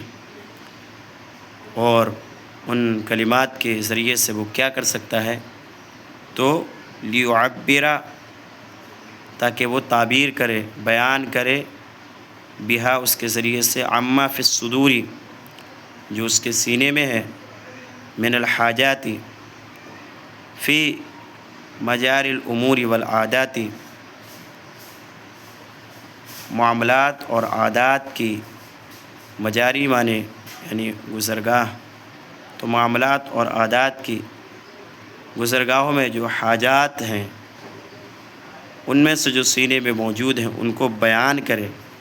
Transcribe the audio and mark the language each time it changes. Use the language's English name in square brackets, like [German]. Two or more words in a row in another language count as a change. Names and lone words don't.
[Urdu] اور ان کلمات کے ذریعے سے وہ کیا کر سکتا ہے؟ تو لیعبر، تاکہ وہ تعبیر کرے، بیان کرے، بہا، اس کے ذریعے سے، [Arabic] عما فی الصدور، [Urdu] جو اس کے سینے میں ہے، [Arabic] من الحاجات، فی مجاری الامور والعادات، [Urdu] معاملات اور عادات کی، مجاری معنی یعنی گزرگاہ، تو معاملات اور عادات کی گزرگاہوں میں جو حاجات ہیں، ان میں سے جو سینے میں موجود ہیں، ان کو بیان کرے۔